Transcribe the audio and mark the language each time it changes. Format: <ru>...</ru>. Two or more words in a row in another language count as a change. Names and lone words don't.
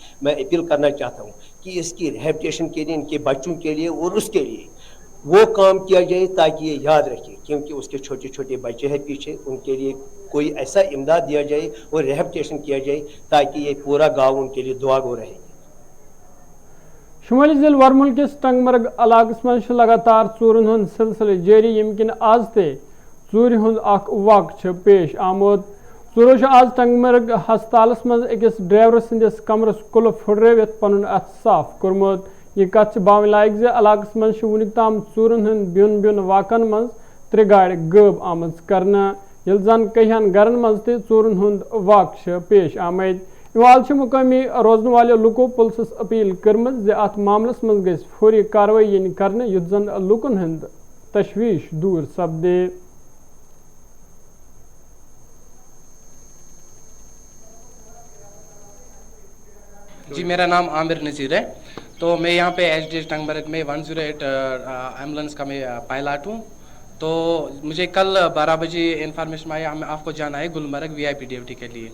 <hi>मैं अपील करना चाहता हूँ कि इसकी रिहेबिलिटेशन के लिए, इनके बच्चों के लिए और उसके लिए वो काम किया जाए ताकि ये याद रखे, क्योंकि उसके छोटे छोटे बच्चे हैं पीछे, उनके लिए कोई ऐसा इमदाद दिया जाए और रिहेबिलिटेशन किया जाए ताकि ये पूरा गाँव उनके लिए दुआ गो रहे।</hi> <ks>शुमाली जिले वरमुल किस टंगमर्ग इलाकस मज लगातार चूरन हुंद सिलसिले जारी, यमकिन आज ते चूर हुंद अख वाक़ पेश आमुद। चूरो आज टंगमर्ग हस्पतालस मज अकिस ड्राइवर संदिस कमरस कुल्फ हुर्रवित पनुन अथ साफ कोरमुत। यह कथ बावन लायक जे इलाकस मज वुनिक ताम चूरन हुंद बिन बिन वाकन मज 3 गाड़ गब आमज करना, यिल जन कहियन गरन मज ते चूरन हुंद वाक़ पेश आमद। इवाल मुकामी रोजन वाले लुको पुलिस अपील कर्म जे अत मामलस मज गई फौरी कार्रवाई करने युत जन लुकन हंद तशवीश दूर सपदे।</ks> <hi>जी, मेरा नाम आमिर नज़ीर है। तो मैं यहाँ पे HDH टंगमर्ग में 108 एम्बुलेंस का मैं पायलट हूँ। तो मुझे कल 12 बजे इन्फॉर्मेशन आया हमें आपको जाना है गुलमर्ग</hi> <en>VIP duty</en> <hi>के लिए।</hi>